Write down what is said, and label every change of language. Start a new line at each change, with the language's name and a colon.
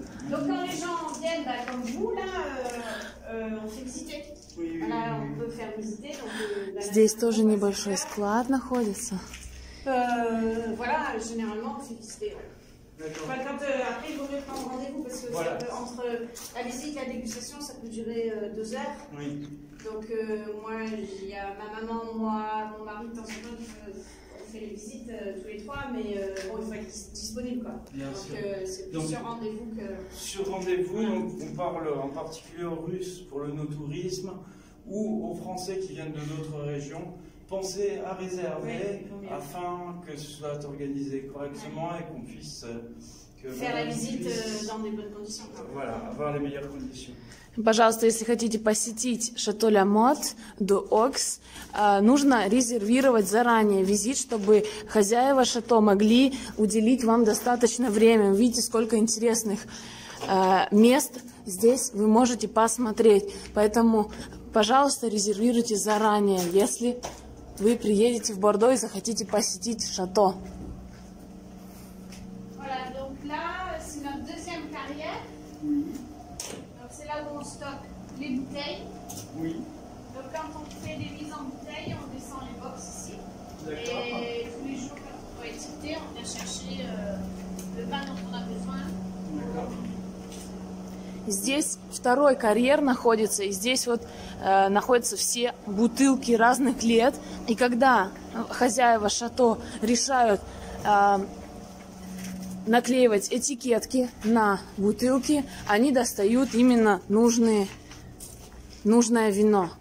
French: Donc quand les gens viennent, comme vous, là, on fait visiter. Voilà, on peut faire visiter. Donc,
Russian: Здесь тоже небольшой склад находится.
French: Voilà, généralement, on fait visiter. Enfin, après, il vaut mieux prendre rendez-vous parce que Voilà. entre la visite et la dégustation, ça peut durer 2 heures. Oui. Donc moi, il y a ma maman, moi, mon mari, de temps en temps, on fait les visites tous les 3, mais bon, il faut être disponible, quoi. Bien donc sûr. c'est plus Donc, sur rendez-vous que... Sur rendez-vous, donc, on parle en particulier aux Russes pour le no-tourisme ou aux Français qui viennent de d'autres régions. Pensez à réserver afin que ce soit organisé correctement et qu'on puisse faire la visite dans des bonnes conditions. Voilà, avoir les meilleures conditions.
Russian: Пожалуйста, если хотите посетить Шато Ля Мод де Окс, нужно резервировать заранее визит, чтобы хозяева шато могли уделить вам достаточно времени. Видите, сколько интересных мест здесь вы можете посмотреть. Поэтому, пожалуйста, резервируйте заранее, если вы приедете в Бордо и захотите посетить шато.
French: Voilà, donc là, c'est notre deuxième carrière. Donc c'est là où on stocke les bouteilles. Oui. Donc quand on fait des mises en bouteille, on descend les box ici. D'accord. Et tous les jours, quand on doit étiqueter, on vient chercher le vin dont on a besoin. D'accord.
Russian: Здесь второй карьер находится, и здесь вот находятся все бутылки разных лет. И когда хозяева шато решают наклеивать этикетки на бутылки, они достают именно нужное вино.